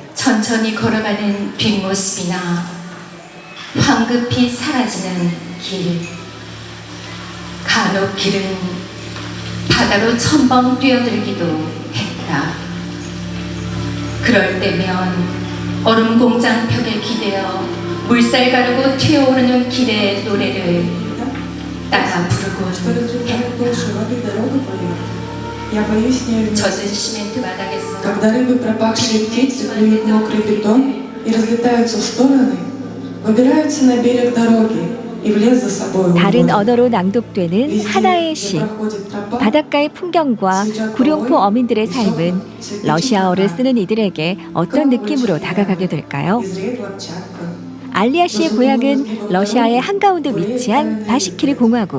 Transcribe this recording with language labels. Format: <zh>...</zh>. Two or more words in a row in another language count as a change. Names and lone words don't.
<ko>천천히 걸어가는 뒷모습이나 황급히 사라지는 길, 간혹 길은 바다로 첨벙 뛰어들기도 했다. 그런 그럴 때면 얼음 공장 벽에 기대어 물살 가르고 튀어오르는 길의 노래를 따라 부르곤 젖은 시멘트 바닥에서</ko> <ru>Когда рыбы, пропахшие птицы, клюют мокрый бетон и разлетаются в стороны, выбираются на берег дороги и в лес за собой.</ru> <ko>다른 언어로 낭독되는 하나의 시. 바닷가의 풍경과 구룡포 어민들의 삶은 러시아어를 쓰는 이들에게 어떤 느낌으로 다가가게 될까요? 알리아 씨의 고향은 러시아의 한가운데 위치한 바시키르 공화국.</ko>